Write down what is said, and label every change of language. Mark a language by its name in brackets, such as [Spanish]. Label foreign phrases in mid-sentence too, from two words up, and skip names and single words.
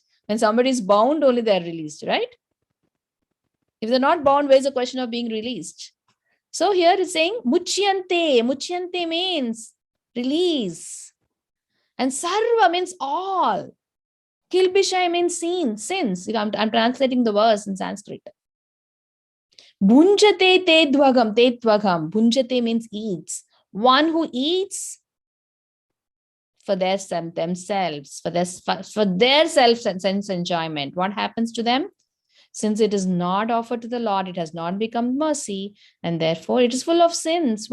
[English] When somebody is bound, only they're released, right? If they're not bound, where's the question of being released? So here it's saying muchyante. Muchyante means release. And sarva means all. Kilbishai means sins. I'm translating the verse in Sanskrit. [Sanskrit] भुञ्जते ते द्वगम्. [English] Bhunjate means eats. One who eats for themselves, for their self-sense enjoyment. What happens to them? Since it is not offered to the Lord, it has not become mercy, and therefore it is full of sins.